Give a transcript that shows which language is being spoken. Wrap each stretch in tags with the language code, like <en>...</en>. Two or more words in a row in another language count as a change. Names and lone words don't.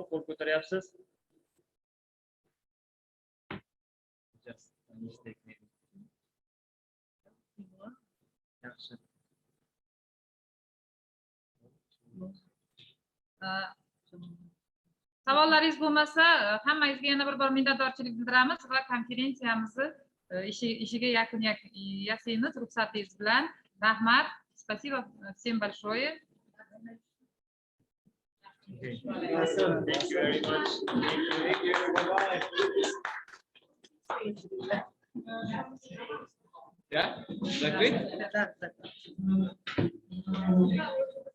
<uz>Qo'l ko'taryapsiz. Yaxshi. Savollaringiz bo'lmasa, hammangizga yana bir bor minnatdorchilik bildiramiz va konferensiyamizni ishiga yakun yasaymiz ruxsatingiz bilan. Rahmat.</uz> <ru>Спасибо всем большое.</ru> <en>Thank you very much. Thank you. Bye-bye. Yeah? Is that great?</en>